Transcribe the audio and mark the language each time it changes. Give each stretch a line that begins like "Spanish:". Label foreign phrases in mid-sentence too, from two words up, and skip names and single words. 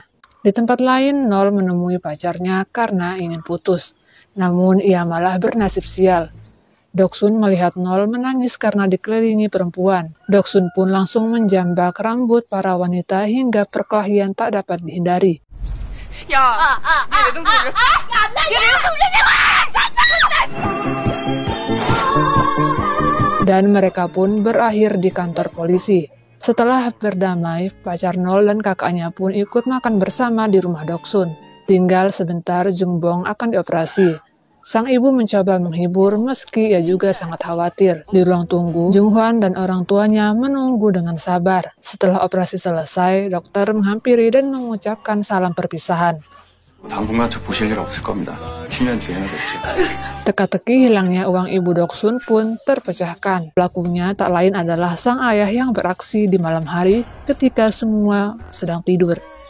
Indonesian: Di tempat lain, Nol menemui pacarnya karena ingin putus. Namun ia malah bernasib sial. Doksun melihat Nol menangis karena dikelilingi perempuan. Doksun pun langsung menjambak rambut para wanita hingga perkelahian tak dapat dihindari.
Korean: 야, 얘 내동 돌렸어? 얘 내동 돌리냐고!
Indonesian: Dan mereka pun berakhir di kantor polisi. Setelah berdamai, pacar Nol dan kakaknya pun ikut makan bersama di rumah Doksun. Tinggal sebentar Jungbong akan dioperasi. Sang ibu mencoba menghibur meski ia juga sangat khawatir. Di ruang tunggu, Junghwan dan orang tuanya menunggu dengan sabar. Setelah operasi selesai, dokter menghampiri dan mengucapkan salam perpisahan.
Korean: 당분간 저 보실 일 없을 겁니다. 7년 뒤에는 뵙죠.
Indonesian: Teka-teki hilangnya uang ibu Doksun pun terpecahkan. Pelakunya tak lain adalah sang ayah yang beraksi di malam hari ketika semua sedang tidur.